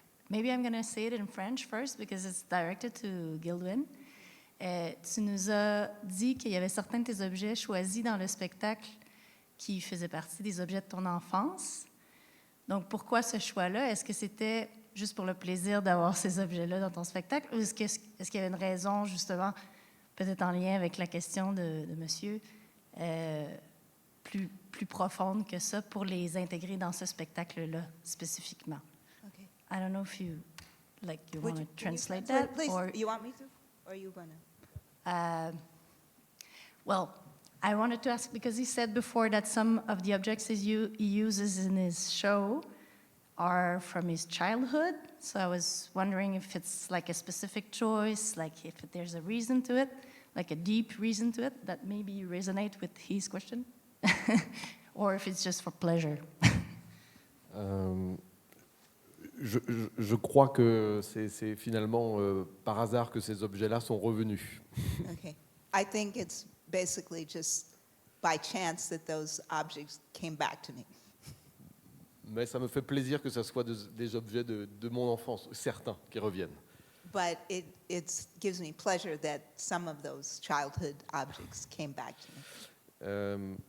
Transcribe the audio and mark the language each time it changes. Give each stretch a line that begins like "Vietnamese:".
English: Maybe I'm going to say it in French first because it's directed to Gildwen.
French: Tu nous as dit qu'il y avait certains de tes objets choisis dans le spectacle qui faisaient partie des objets de ton enfance. Donc, pourquoi ce choix-là? Est-ce que c'était juste pour le plaisir d'avoir ces objets-là dans ton spectacle? Ou est-ce qu'il y avait une raison, justement, peut-être en lien avec la question de monsieur, plus profonde que ça, pour les intégrer dans ce spectacle-là, spécifiquement?
English: Okay. I don't know if you want to translate Can that? Please, Or, you want me to? Or are you going to? Well, I wanted to ask, because he said before that some of the objects he uses in his show are from his childhood. So I was wondering if it's like a specific choice, like if there's a reason to it, like a deep reason to it, that maybe resonate with his question, or if it's just for pleasure.
French: Je crois que c'est finalement par hasard que ces objets-là sont revenus.
English: Okay. I think it's basically just by chance that those objects came back to me.
French: Mais ça me fait plaisir que ce soit des objets de mon enfance, certains qui reviennent.
English: But it gives me pleasure that some of those childhood objects came back to me.